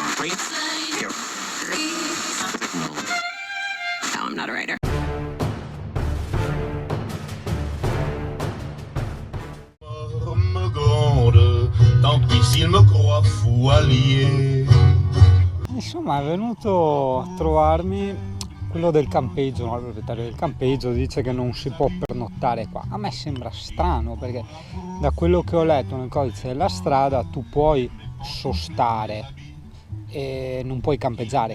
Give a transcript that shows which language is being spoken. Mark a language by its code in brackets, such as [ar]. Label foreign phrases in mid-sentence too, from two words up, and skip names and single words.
[en] No, I'm not a writer. [fr] Tant pis s'il me croit fou allié. [it] Insomma, è venuto a trovarmi quello del campeggio, no? Il proprietario del campeggio dice che non si può pernottare qua. A me sembra strano perché da quello che ho letto nel codice della strada tu puoi sostare e non puoi campeggiare.